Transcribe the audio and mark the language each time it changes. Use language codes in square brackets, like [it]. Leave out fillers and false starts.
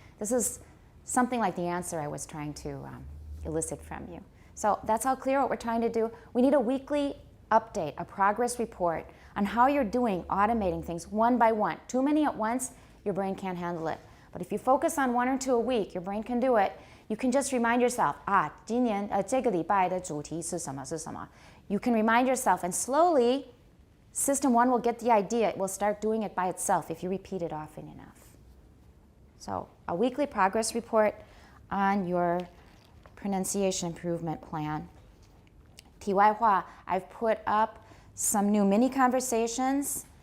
[en] This is something like the answer I was trying to elicit from you. So that's all clear what we're trying to do. We need a weekly update, a progress report on how you're doing automating things one by one. Too many at once, your brain can't handle it. But if you focus on 1 or 2 a week, your brain can do it. You can just remind yourself, [zh] 这个礼拜的主题是什么 [en] 是什么. You can remind yourself, and slowly, System 1 will get the idea. It will start doing it by itself if you repeat it often enough. So, a weekly progress report on your pronunciation improvement plan. [zh] 题外话, [en] I've put up some new mini conversations.